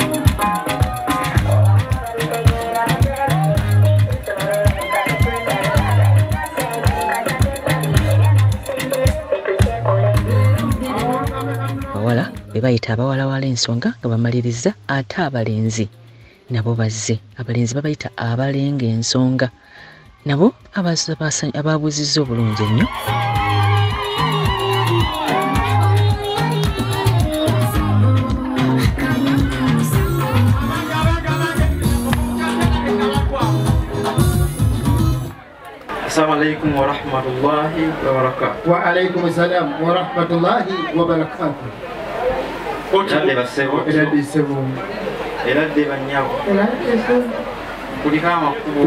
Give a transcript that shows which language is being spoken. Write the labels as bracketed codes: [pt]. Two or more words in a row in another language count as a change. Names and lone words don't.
[lg] abawala be bayita abawalawala ensonga nga bamaliriza ate abalenzi nabo bazze abalenzi babayita abalenga ensonga nabo ababuuzizza obulungi ennyo [ar] السلام عليكم ورحمة الله وبركاته. وعليكم السلام ورحمة الله وبركاته. [lg] Erade basebo. Erade sebo. era dde bannyabo kuliko amakubo